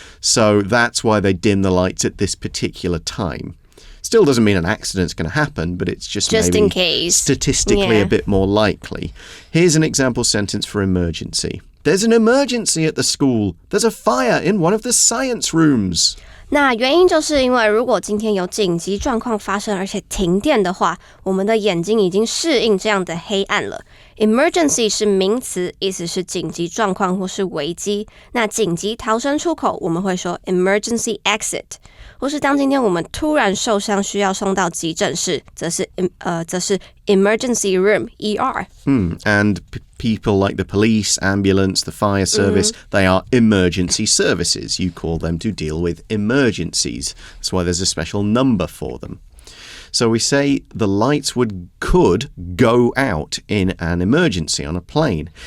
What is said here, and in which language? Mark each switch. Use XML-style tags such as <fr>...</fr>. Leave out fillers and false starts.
<en>So that's why they dim the lights at this particular time. Still doesn't mean an accident's going to happen, but it's just maybe in case. Statistically a bit more likely. Here's an example sentence for emergency. There's an emergency at the school. There's a fire in one of the science rooms.</en> <zh>那原因就是因为如果今天有紧急状况发生，而且停电的话，我们的眼睛已经适应这样的黑暗了。 Emergency 是名词，意思是紧急状况或是危机。那紧急逃生出口，我们会说</zh> <en>emergency exit。</en> <zh>或是当今天我们突然受伤需要送到急诊室，则是</zh> <en>emergency room, ER. And people like the police, ambulance, the fire service, they are emergency services. You call them to deal with emergencies. That's why there's a special number for them. So we say the lights could go out in an emergency on a plane.</en>